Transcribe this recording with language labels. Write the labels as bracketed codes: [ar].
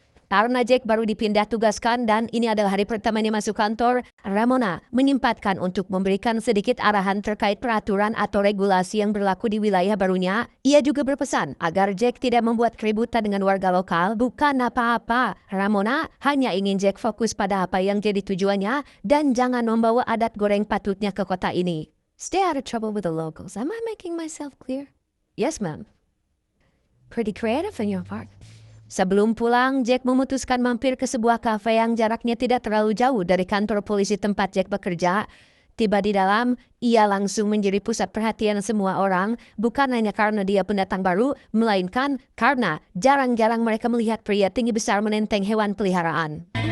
[id] Karena Jack baru dipindah tugaskan dan ini adalah hari pertamanya masuk kantor, Ramona menyempatkan untuk memberikan sedikit arahan terkait peraturan atau regulasi yang berlaku di wilayah barunya. Ia juga berpesan agar Jack tidak membuat keributan dengan warga lokal. Bukan apa-apa, Ramona hanya ingin Jack fokus pada apa yang jadi tujuannya dan jangan membawa adat goreng patutnya ke kota ini. [en] Stay out of trouble with the locals. Am I making myself clear? Yes, ma'am. Pretty creative on your part. [id] Sebelum pulang, Jack memutuskan mampir ke sebuah kafe yang jaraknya tidak terlalu jauh dari kantor polisi tempat Jack bekerja. Tiba di dalam, ia langsung menjadi pusat perhatian semua orang, bukan hanya karena dia pendatang baru, melainkan karena jarang-jarang mereka melihat pria tinggi besar menenteng hewan peliharaan.